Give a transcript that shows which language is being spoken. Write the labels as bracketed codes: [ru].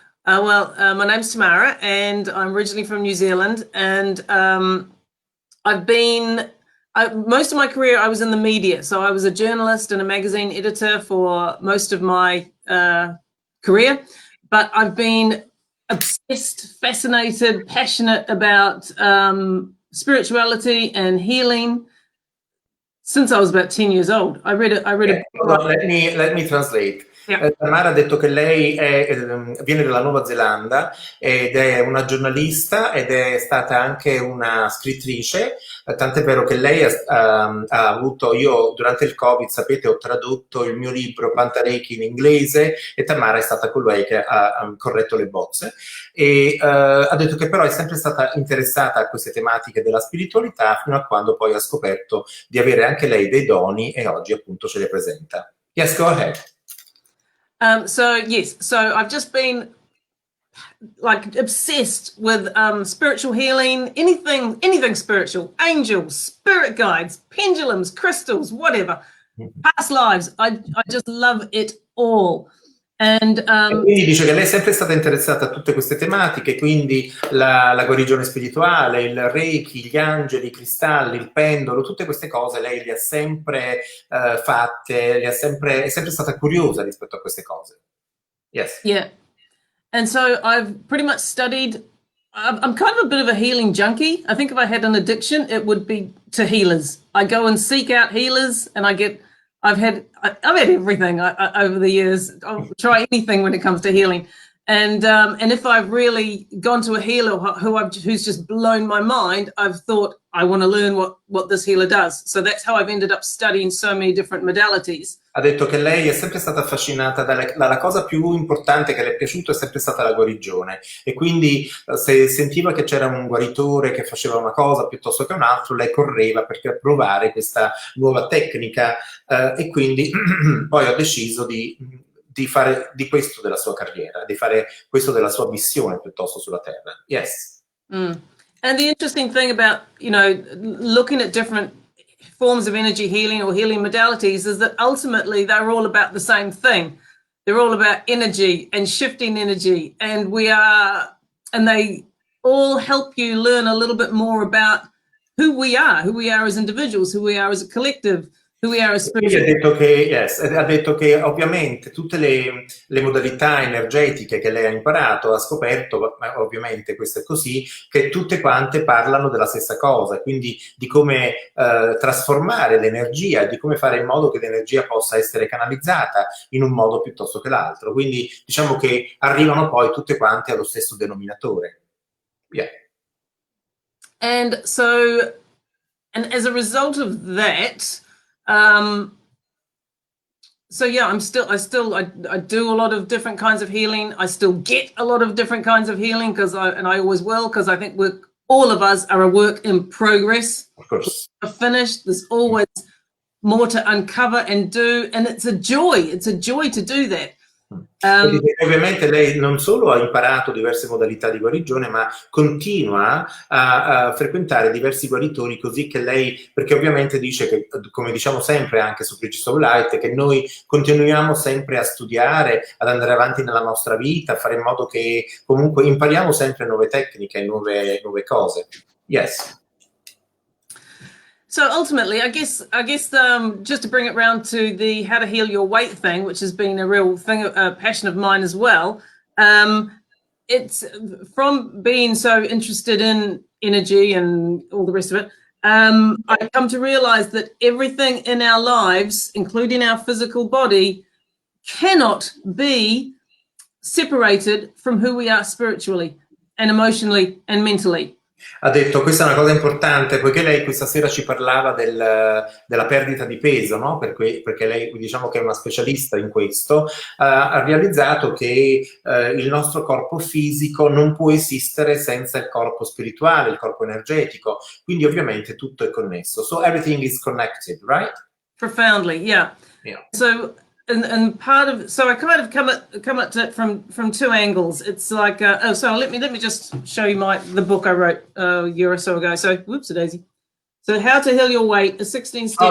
[en] My name's Tamara, and I'm originally from New Zealand, and I've been, most of my career I was in the media, so I was a journalist and a magazine editor for most of my career, but I've been obsessed, fascinated, passionate about spirituality and healing since I was about 10 years old. I read a book. Let me translate. Yeah. [it] Tamara ha detto che lei viene dalla Nuova Zelanda ed è una giornalista ed è stata anche una scrittrice, tant'è vero che lei ha avuto, io durante il Covid, sapete, ho tradotto il mio libro Pantareiki in inglese e Tamara è stata colei che ha corretto le bozze e ha detto che però è sempre stata interessata a queste tematiche della spiritualità fino a quando poi ha scoperto di avere anche lei dei doni e oggi appunto ce le presenta. [en] Yes, go ahead. So I've just been like obsessed with spiritual healing, anything spiritual, angels, spirit guides, pendulums, crystals, whatever, past lives. I just love it all. And [it] quindi dice che lei è sempre stata interessata a tutte queste tematiche, quindi la guarigione spirituale, il Reiki, gli angeli, i cristalli, il pendolo, tutte queste cose lei le ha sempre fatte, è sempre stata curiosa rispetto a queste cose. [en] Yes. Yeah. And so I've pretty much studied, I'm kind of a bit of a healing junkie. I think if I had an addiction, it would be to healers. I go and seek out healers and I've had everything over the years. I'll try anything when it comes to healing. And if I've really gone to a healer who's just blown my mind, I've thought I want to learn what this healer does. So that's how I've ended up studying so many different modalities. [it] Ha detto che lei è sempre stata affascinata dalla cosa più importante che le è piaciuta è sempre stata la guarigione e quindi se sentiva che c'era un guaritore che faceva una cosa piuttosto che un altro, lei correva per provare questa nuova tecnica e quindi poi ha deciso di fare di questo della sua carriera, di fare questo della sua missione piuttosto sulla Terra. [en] Yes. And the interesting thing about, you know, looking at different forms of energy healing or healing modalities is that ultimately they're all about the same thing. They're all about energy and shifting energy, and they all help you learn a little bit more about who we are as individuals, who we are as a collective, who we are as spiritual. [it] Ha detto che ovviamente tutte le modalità energetiche che lei ha imparato, ha scoperto, ovviamente questo è così, che tutte quante parlano della stessa cosa, quindi di come trasformare l'energia, di come fare in modo che l'energia possa essere canalizzata in un modo piuttosto che l'altro. Quindi diciamo che arrivano poi tutte quante allo stesso denominatore. [en] Yeah. And as a result of that, so yeah, I do a lot of different kinds of healing. I still get a lot of different kinds of healing and I always will, because I think all of us are a work in progress. Of course. We're finished. There's always more to uncover and do, and it's a joy to do that. [it] Ovviamente lei non solo ha imparato diverse modalità di guarigione, ma continua a frequentare diversi guaritori, così che lei, perché ovviamente dice che, come diciamo sempre anche su Bridges of Light, che noi continuiamo sempre a studiare, ad andare avanti nella nostra vita, a fare in modo che comunque impariamo sempre nuove tecniche, nuove cose. [en] Yes. So ultimately, I guess just to bring it round to the how to heal your weight thing, which has been a real thing, a passion of mine as well. It's from being so interested in energy and all the rest of it. I come to realize that everything in our lives, including our physical body, cannot be separated from who we are spiritually and emotionally and mentally. [it] Ha detto, questa è una cosa importante, poiché lei questa sera ci parlava della perdita di peso, no? Perché lei, diciamo che è una specialista in questo, ha realizzato che il nostro corpo fisico non può esistere senza il corpo spirituale, il corpo energetico, quindi ovviamente tutto è connesso. [en] So everything is connected, right? Profoundly, yeah. So and part of, so I kind of come at it from two angles. It's like so let me just show you the book I wrote a year or so ago. So whoops a daisy. So How to Heal Your Weight, a 16 step.